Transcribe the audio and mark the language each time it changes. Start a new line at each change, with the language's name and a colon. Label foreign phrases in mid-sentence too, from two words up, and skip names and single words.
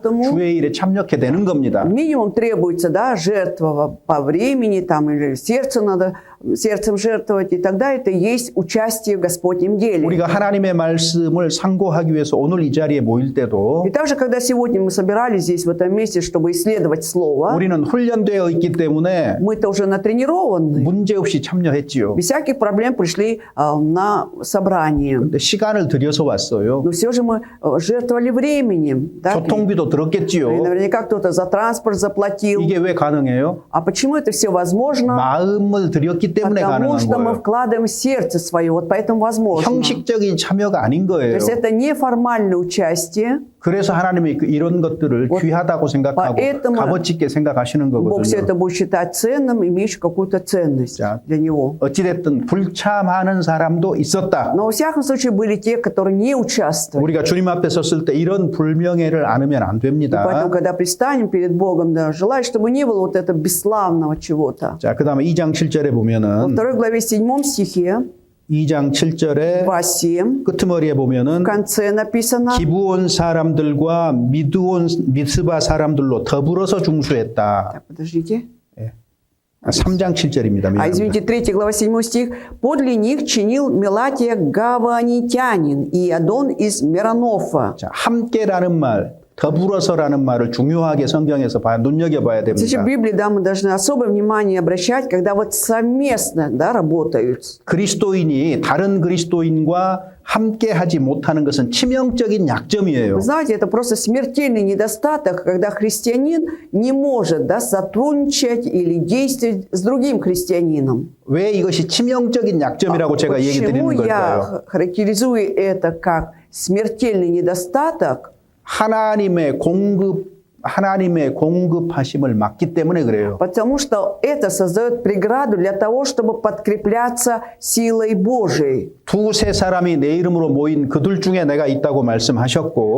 Russian: поэтому
Korean: 주의 일에 참여하게 되는 겁니다.
Russian: Минимум требуется, да, жертва по времени, там, или сердцу надо сердцем жертвовать, и тогда это есть участие в Господнем деле.
Korean: 우리가 하나님의 말씀을 상고하기 위해서 오늘 이 자리에 모일 때도
Russian: И также, когда сегодня мы собирались здесь, в этом месте, чтобы исследовать Слово,
Korean: 우리는 훈련되어 있기 때문에
Russian: мы-то уже натренированы,
Korean: 문제없이 참여했지요.
Russian: без всяких проблем пришли на собрание.
Korean: 근데 시간을 들여서 왔어요.
Russian: Но все же мы жертвовали временем. Да?
Korean: 교통비도
Russian: И
Korean: 들었겠지요.
Russian: наверняка кто-то за транспорт заплатил.
Korean: 이게 왜 가능해요?
Russian: А почему это все возможно?
Korean: 마음을 들였기 때문에
Russian: Потому
Korean: 가능한
Russian: что мы
Korean: 거예요.
Russian: вкладываем сердце свое, вот поэтому возможно.
Korean: 형식적인 참여가 아닌
Russian: То
Korean: 거예요.
Russian: есть это неформальное участие.
Korean: 그래서 하나님이 이런 것들을
Russian: Вот
Korean: 귀하다고 생각하고
Russian: поэтому
Korean: 값어치 있게 생각하시는
Russian: Бог все
Korean: 거거든요.
Russian: это будет считать ценным, имеющим какую-то ценность
Korean: 자,
Russian: для Него.
Korean: 어찌됐든 불참하는 사람도 있었다.
Russian: Но во всяком случае были те, которые не участвовали.
Korean: 우리가 주님 앞에 섰을 때 이런 불명예를 안으면 안
Russian: Поэтому,
Korean: 됩니다.
Russian: когда пристанем перед Богом, да, желаю, чтобы не было вот этого бесславного чего-то.
Korean: 자, 그 다음에 2장 7절에
Russian: Во
Korean: 보면은
Russian: 2 главе 7 стихе,
Korean: 2장 7절에
Russian: 2:7,
Korean: 끄트머리에
Russian: в
Korean: 보면은
Russian: конце написано,
Korean: 기브온 사람들과 미스바 사람들로 더불어서 중수했다.
Russian: Так, подождите.
Korean: 3장 7절입니다.
Russian: Извините, 3 глава 7 стих. Подле них чинил Мелатия Гаванитянин и Адон из Миронофа.
Korean: 자, 함께라는 말, 더불어서라는 말을 중요하게 성경에서 눈여겨봐야
Russian: Здесь
Korean: 됩니다.
Russian: в Библии, да, мы должны особое внимание обращать, когда вот совместно, да, работают.
Korean: 그리스도인이 다른 그리스도인과 함께 하지 못하는 것은 치명적인 약점이에요.
Russian: Вы знаете, это просто смертельный недостаток, когда христианин не может, да, сотрудничать или действовать с другим христианином.
Korean: 왜 이것이 치명적인 약점이라고 제가 얘기
Russian: Почему
Korean: 드리는 걸까요?
Russian: я характеризую это как смертельный недостаток?
Korean: 하나님의 공급하심을 막기 때문에 그래요.
Russian: Потому что это создает преграду для того, чтобы подкрепляться силой Божией.
Korean: 두세 사람이 내 이름으로 모인 그들 중에 내가 있다고 말씀하셨고